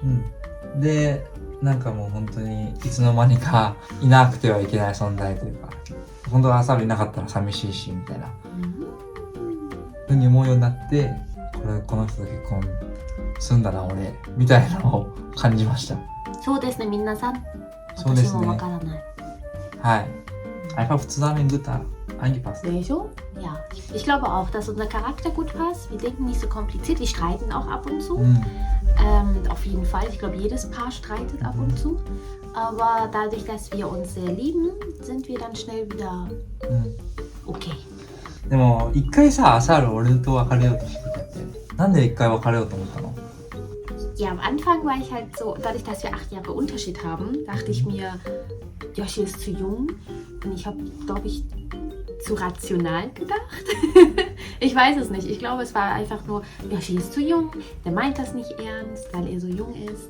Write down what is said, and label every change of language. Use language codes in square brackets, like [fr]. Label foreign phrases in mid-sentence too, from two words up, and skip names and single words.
[ja] で、なんかもう本当にいつの間にかいなくてはいけない存在というか、本当は朝いなかったら寂しいしみたいなふうに思うようになって、この人と結婚するんだな俺みたいなのを感じました。そうですね、皆さん。そうですね。私もわからない。 [de] はい。Einfach zusammen gut eingepasst. Ja, ich glaube auch, dass unser Charakter gut passt. Wir denken nicht so kompliziert, wir streiten auch ab und zu. Auf jeden Fall, ich glaube, jedes Paar streitet ab und zu. Aber dadurch, dass wir uns sehr lieben, sind wir dann schnell wieder okay. [ja] でも、一回さ、アサール俺と別れようとしてたって。なんで一回別れようと思ったの？ [de] Ja, am Anfang war ich halt so, dadurch, dass wir 8 Jahre Unterschied haben, dachte ich mir, Yoshi ist zu jung und ich habe, glaube ich, zu rational gedacht. Ich weiß es nicht. Ich glaube, es war einfach nur, Yoshi ist zu jung, der meint das nicht ernst, weil er so jung ist.